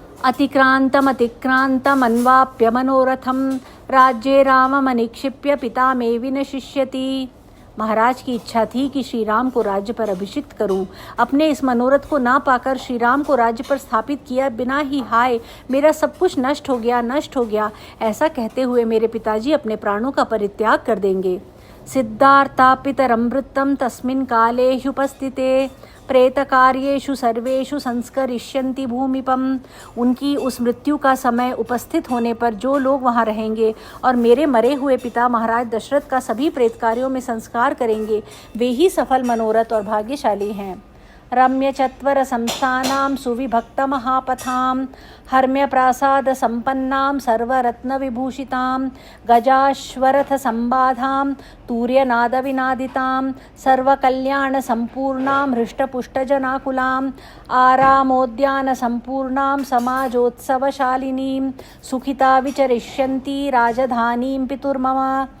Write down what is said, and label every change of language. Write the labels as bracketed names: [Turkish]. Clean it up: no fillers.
[Sanskrit] अतिक्रांतम अन्वाप्य मनोरथम राज्ये राममनिक्षिप्य पिता मे विनशिष्यति। [Hindi] महाराज की इच्छा थी कि श्री राम को राज्य पर अभिषिक्त करूं। अपने इस मनोरथ को ना पाकर श्री राम को राज्य पर स्थापित किया बिना ही हाय मेरा सब कुछ नष्ट हो गया, ऐसा कहते हुए मेरे पिताजी अपने प्राणों का परित्याग कर देंगे। [Sanskrit] सिद्धार्थापितरं वृत्तं तस्मिन् काले ह्युपस्थिते प्रेतकार्येषु सर्वेषु संस्करिष्यन्ति भूमिपम। [Hindi] उनकी उस मृत्यु का समय उपस्थित होने पर जो लोग वहाँ रहेंगे और मेरे मरे हुए पिता महाराज दशरथ का सभी प्रेत कार्यों में संस्कार करेंगे, वे ही सफल मनोरथ और भाग्यशाली हैं। [Sanskrit] रम्य चत्वर संस्थानां सुविभक्त महापथां हर्म्य प्रासाद संपन्नां सर्वरत्न विभूषितां गजाश्वरथ संबाधां तूर्यनाद विनादितां सर्वकल्याण संपूर्णां हृष्टपुष्टजनाकुलां आरामोद्यान संपूर्णां समाजोत्सवशालिनीं सुखिता विचरिष्यन्ति राजधानीं पितुर्मम।